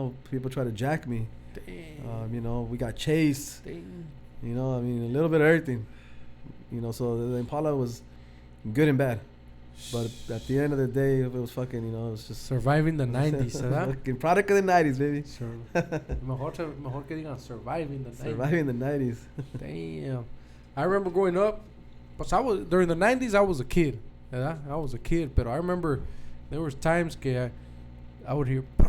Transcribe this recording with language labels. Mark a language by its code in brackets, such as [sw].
[en] People try to jack me. Damn. We got chased. Damn. I mean, a little bit of everything. So the Impala was good and bad. But at the end of the day, it was fucking, it was just... Surviving the 90s, [es] ¿verdad? [en] Fucking product of the 90s, baby. [es] Mejor que digan [en] surviving the 90s. Surviving the 90s. Damn. I remember growing up, during the 90s, I was a kid. [es] ¿Verdad? [en] I was a kid, but I remember there was times [es] que [en] I would hear...